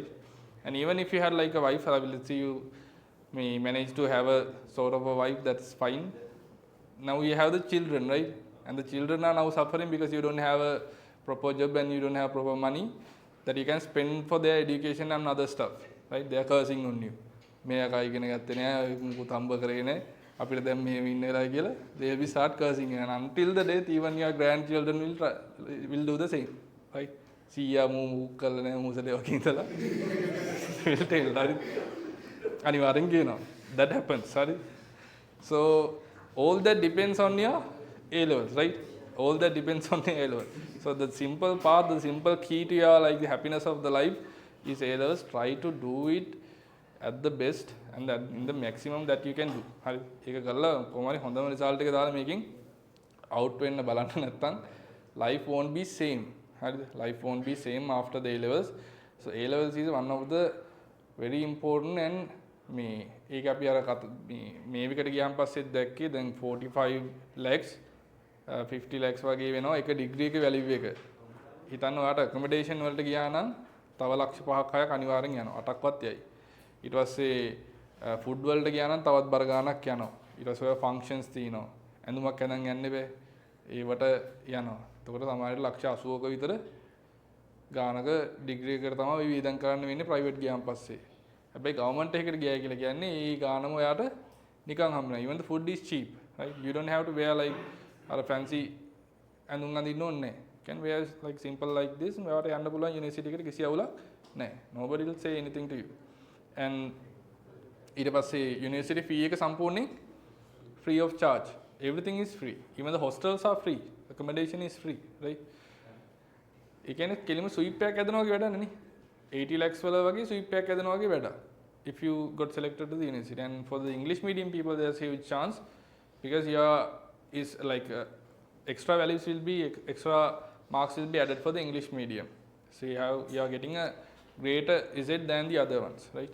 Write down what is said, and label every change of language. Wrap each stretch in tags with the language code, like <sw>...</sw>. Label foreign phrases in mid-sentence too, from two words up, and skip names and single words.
<en>And even if you had like a wife, let's say you may manage to have a sort of a wife, that's fine. Now you have the children, right? And the children are now suffering because you don't have a proper job and you don't have proper money that you can spend for their education and other stuff, right? They are cursing on you.</en> <si>මේක ඉගෙන ගත්තේ නෑ මුකුත් හම්බ කරේ නෑ අපිට දැන් මෙහෙම ඉන්න වෙලා කියලා</si> <en>they will start cursing and until the death even your grandchildren will do the same, right?</en> <si>සීයා මූ කළා නෑ මූසලේ වගේ ඉඳලා</si> <en>will tell, right?</en> <si>අනිවාර්යෙන් කියනවා</si> <en>that happens, right? So all that depends on your A levels, right? All that depends on your A levels. So the simple part, the simple key to your like the happiness of the life is A levels. Try to do it at the best and in the maximum that you can do.</en> <si>හරි. ඒක කරලා කොහොමරි හොඳම result එක දාලා මේකෙන් out වෙන්න බලන්න නැත්නම්</si> <en>life won't be same.</en> <si>හරිද?</si> <en>Life won't be same after the A levels. So A levels is one of the very important and</en> <si>මේ ඒක අපි අර මේ විකට ගියාන් පස්සෙත් දැක්කේ දැන් 45 lakhs 50 lakhs වගේ වෙනවා එක ඩිග්‍රී එක වැලියු එක. හිතන්න ඔයාලට accommodation වලට ගියා නම් තව ලක්ෂ 5ක් 6ක් අනිවාර්යෙන් යනවා. 8ක්වත් යයි. ඊට පස්සේ ෆුඩ් වලට ගියා නම් තවත් බර ගාණක් යනවා. ඊට පස්සේ ඔය ෆන්ක්ෂන්ස් තියෙනවා. ඇඳුමක් ඇඳන් යන්න බෑ. ඒවට යනවා. එතකොට සමහරවිට ලක්ෂ 80ක විතර ගාණක ඩිග්‍රී එකට තමයි වියදම් කරන්න වෙන්නේ ප්‍රයිවට් ගියාන් පස්සේ. හැබැයි ගවර්න්මන්ට් එකකට ගියයි කියලා කියන්නේ ඒ ගාණම ඔයාට නිකන් හම්බ වෙනවා.</si> <en>Even the food is cheap, right? You don't have to wear like අර fancy</en> <si>ඇඳුම් අඳින්න ඕනේ නැහැ.</si> <en>Can wear like simple like this.</en> <si>ඔයාට යන්න පුළුවන් යුනිවර්සිටි එකට කිසි අවුලක් නැහැ.</si> <en>Nobody will say anything to you.</en> <si>And ඊට පස්සේ යුනිවර්සිටි fee එක සම්පූර්ණයෙන්</si> <en>free of charge. Everything is free. Even the hostels are free. Accommodation is free, right?</en> <si>ඒ කියන්නේ කෙලිම sweep එකක් ඇදනවා වගේ වැඩක් නෙනේ. 80 lakhs වල වගේ sweep එකක් ඇදනවා වගේ වැඩක්.</si> <en>If you got selected to the university, and for the English medium people there's a huge chance because your is like extra values will be extra marks will be added for the English medium. So you are getting a greater Z than the other ones, right?</en>